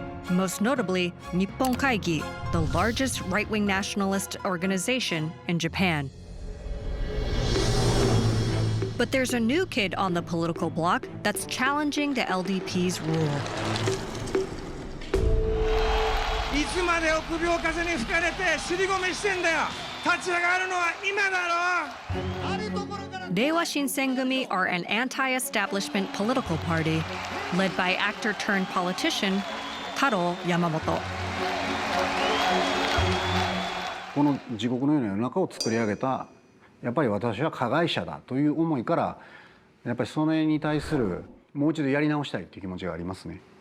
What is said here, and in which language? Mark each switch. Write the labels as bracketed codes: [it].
[en] Most notably, Nippon Kaigi, the largest right-wing nationalist organization in Japan. But there's a new kid on the political bloc that's challenging the LDP's rule. [ja] いつまで臆病風に吹かれて尻込みしてんだよ。立ち上がるのは今だろ。 [en] Reiwa Shinsengumi are an anti-establishment political party led by actor-turned-politician Taro Yamamoto. [ja] この地獄のような世の中を作り上げたやっぱり私は加害者だという思いからやっぱりそれに対するもう一度やり直したいという気持ちがありますね。